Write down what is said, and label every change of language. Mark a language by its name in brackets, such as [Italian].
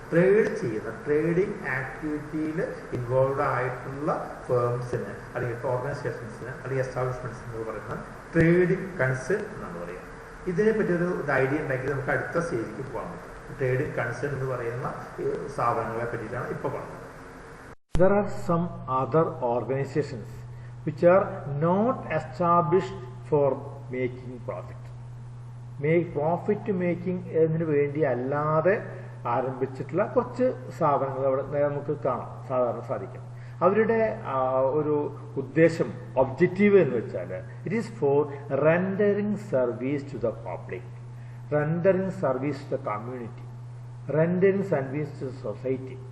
[Malayalam] Trade ചെയ്യുന്ന trading ആക്ടിവിറ്റിയിൽ involve ആയിട്ടുള്ള ഫേംസിന് അല്ലെങ്കിൽ ഓർഗനൈസേഷൻസിന് അല്ലെങ്കിൽ എസ്റ്റാബ്ലിഷ്മെന്റ്സിന് എന്ന് പറയുന്ന ട്രേഡിംഗ് കൺസേൺ എന്നാണ് പറയുക. ഇതിനെപ്പറ്റി ഒരു ഐഡിയ ഉണ്ടെങ്കിൽ നമുക്ക് അടുത്ത സ്റ്റേജിലേക്ക് പോകാൻ പറ്റും. ട്രേഡിംഗ് കൺസേൺ എന്ന് പറയുന്ന സ്ഥാപനങ്ങളെ പറ്റിയിട്ടാണ് ഇപ്പോൾ പറഞ്ഞത്. [English] There are some other organizations which are not established for making profit. [Malayalam] Profit making എന്നതിന് വേണ്ടി അല്ലാതെ ആരംഭിച്ചിട്ടുള്ള കുറച്ച് സ്ഥാപനങ്ങൾ അവിടെ നമുക്ക് കാണാം, സാധാരണ സാധിക്കും. അവരുടെ ഒരു ഉദ്ദേശം, ഒബ്ജക്റ്റീവ് എന്ന് വെച്ചാൽ [English] It is for rendering service to the public, rendering service to the community, rendering service to the society.